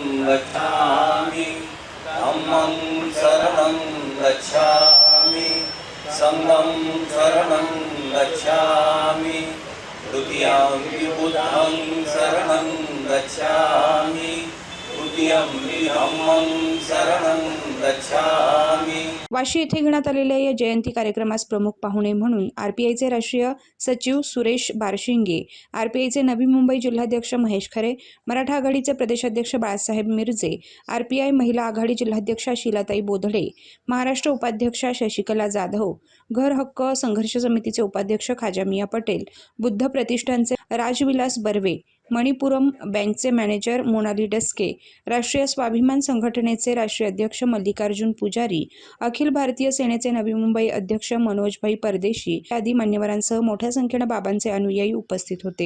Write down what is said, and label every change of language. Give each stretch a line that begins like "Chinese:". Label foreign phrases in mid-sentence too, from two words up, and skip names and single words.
Pali: गच्छामि धम्मं शरणं गच्छामि संघं शरणं गच्छामि द्वितीयं बुद्धं शरणं गच्छामि तृतीयं धम्मं शरणं गच्छामि.
Marathi: वाशी येथे घेण्यात आलेल्या या जयंती कार्यक्रमास प्रमुख पाहुणे म्हणून आरपीआयचे राष्ट्रीय सचिव सुरेश बारशिंगे, आरपीआयचे नवी मुंबई जिल्हाध्यक्ष महेश खरे, मराठा आघाडीचे प्रदेशाध्यक्ष बाळासाहेब मिरजे, आरपीआय महिला आघाडी जिल्हाध्यक्षा शीलाताई बोधडे, महाराष्ट्र उपाध्यक्षा शशिकला जाधव, घर हक्क संघर्ष समितीचे उपाध्यक्ष खाजा मिया पटेल, बुद्ध प्रतिष्ठानचे राजविलास बर्वे, मणिपुरम बँकचे मॅनेजर मोनाली डस्के, राष्ट्रीय स्वाभिमान संघटनेचे राष्ट्रीय अध्यक्ष मल्लिकार्जुन पुजारी, अखिल भारतीय सेनेचे नवी मुंबई अध्यक्ष मनोजभाई परदेशी आदी मान्यवरांसह मोठ्या संख्येने बाबांचे अनुयायी उपस्थित होते.